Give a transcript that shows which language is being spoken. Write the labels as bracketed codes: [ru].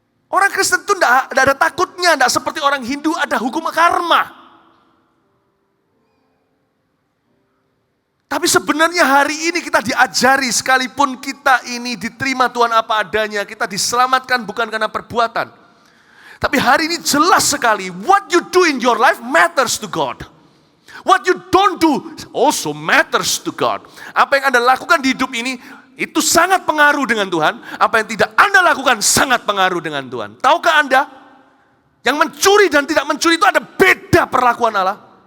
[id] Orang Kristen itu nggak ada takutnya, nggak seperti orang Hindu ada hukum karma. Tapi sebenarnya hari ini kita diajari sekalipun kita ini diterima Tuhan apa adanya, kita diselamatkan bukan karena perbuatan. Tapi hari ini jelas sekali, [en] what you do in your life matters to God. What you don't do also matters to God. [id] Apa yang Anda lakukan di hidup ini, itu sangat pengaruh dengan Tuhan. Apa yang tidak Anda lakukan, sangat pengaruh dengan Tuhan. Tahukah Anda, yang mencuri dan tidak mencuri itu ada beda perlakuan Allah.